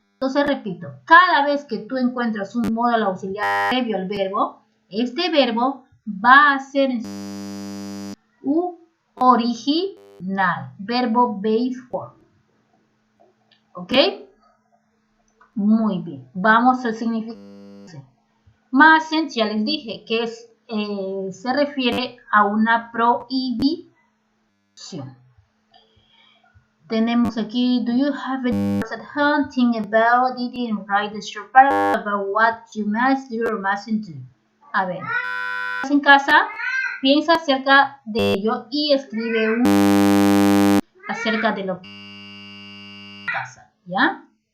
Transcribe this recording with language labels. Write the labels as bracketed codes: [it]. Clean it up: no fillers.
[es] Entonces repito, cada vez que tú encuentras un modal auxiliar previo al verbo, este verbo va a ser un original, verbo base form. ¿Ok? Muy bien, vamos al significado. Mustn't, ya les dije que se refiere a una prohibición. Tenemos aquí, [en] do you have a at home? Think about it and write a short paragraph about what you must do or mustn't do. [es] A ver, en casa, piensa acerca de ello y escribe acerca de lo que en casa, ¿ya?